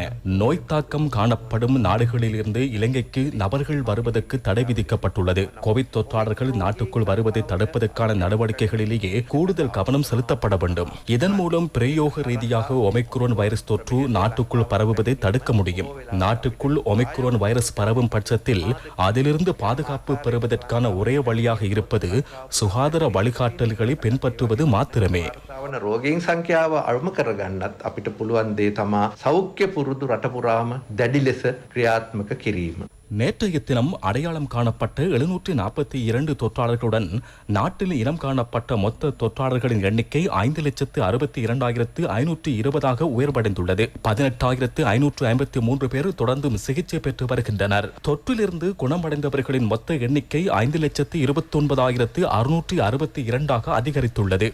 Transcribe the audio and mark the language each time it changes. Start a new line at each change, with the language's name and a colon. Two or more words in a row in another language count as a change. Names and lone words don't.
Tamil: நோய் தாக்கம் காணப்படும் நாடுகளில் இருந்து இலங்கைக்கு நபர்கள் வருவதற்கு தடை விதிக்க கோவிட் தொற்றாளர்கள் நாட்டுக்குள் வருவதை தடுப்பதற்கான நடவடிக்கைகளிலேயே கூடுதல் கவனம் செலுத்தப்பட வேண்டும். இதன் மூலம் பிரயோக ரீதியாக ஒமிக்ரோன் வைரஸ் தொற்று நாட்டுக்குள் பரவுவதை தடுக்க முடியும். நாட்டுக்குள் ஒமிக்ரோன் வைரஸ் பரவும் பட்சத்தில் அதிலிருந்து பாதுகாப்பு பெறுவதற்கான ஒரே வழியாக இருப்பது சுகாதார வழிகாட்டல்களை பின்பற்றுவது மாத்திரமே.
Sinhala: රෝගීන් සංඛ්‍යාව අඩුම කරගන්නත් අපිට පුළුවන් දේ තමා සෞඛ්‍ය පුරුදු රට පුරාම දැඩි ලෙස ක්‍රියාත්මක කිරීම.
Tamil: நேற்றைய தினம் அடையாளம் காணப்பட்ட 742 தொற்றாளர்களுடன் நாட்டில் இனம் காணப்பட்ட மொத்த தொற்றாளர்களின் எண்ணிக்கை 5,62,520 உயர்வடைந்துள்ளது. 18,553 பேர் தொடர்ந்தும் சிகிச்சை பெற்று வருகின்றனர். தொற்றிலிருந்து குணமடைந்தவர்களின் மொத்த எண்ணிக்கை 5,29,662 அதிகரித்துள்ளது.